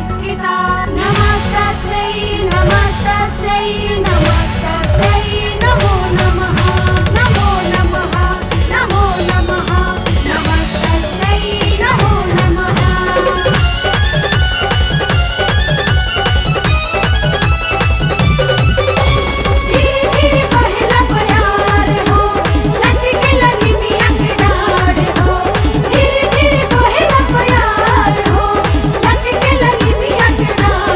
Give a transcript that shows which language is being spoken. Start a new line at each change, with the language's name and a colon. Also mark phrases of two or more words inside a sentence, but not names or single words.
Sanskrit: पूजिता नमस्तस्यै नमस्तस्यै नमस्तस्यै नमो नमः नमो नमः नमो नमः नमस्तस्यै नमो नमः।
Bhojpuri: धीरे धीरे बहेला प्यार हो लचके लगी मिया के डाढ़ हो। धीरे धीरे बहेला प्यार हो लचके लगी मिया के डाढ़